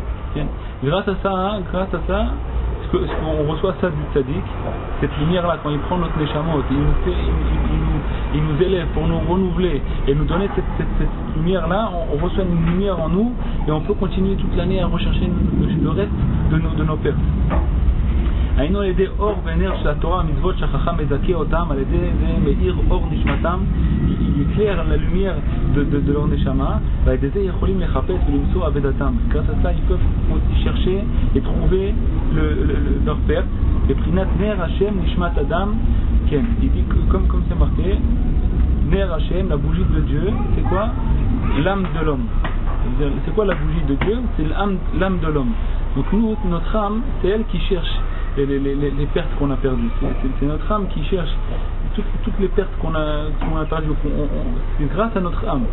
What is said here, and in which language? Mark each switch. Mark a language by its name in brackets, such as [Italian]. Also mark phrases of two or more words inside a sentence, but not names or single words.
[French] Grâce à ça, on reçoit ça du Tzadik, cette lumière-là, quand il prend notre Neshamot, il nous élève pour nous renouveler et nous donner cette lumière-là, on reçoit une lumière en nous et on peut continuer toute l'année à rechercher le reste de nos pertes. [Hebrew] היינו על ידי אור ונר של התורה המצוות שהחכם מזכה אותם, על ידי זה מאיר אור נשמתם, [French] il éclaire la lumière de leur neshama, [Hebrew] ועל ידי זה יכולים לחפש ולמצוא עבודתם. [French] Grâce à ça, ils peuvent chercher et trouver leur perte. [Hebrew] מבחינת נר השם נשמת אדם, כן, [French] il dit comme c'est marqué, [Hebrew] נר השם, [French] la bougie de Dieu, c'est quoi? L'âme de l'homme. C'est quoi la bougie de Dieu? C'est l'âme de l'homme. Donc nous, notre âme, c'est elle qui cherche les pertes qu'on a perdues. C'est notre âme qui cherche toutes les pertes qu'on a perdues, c'est grâce à notre âme.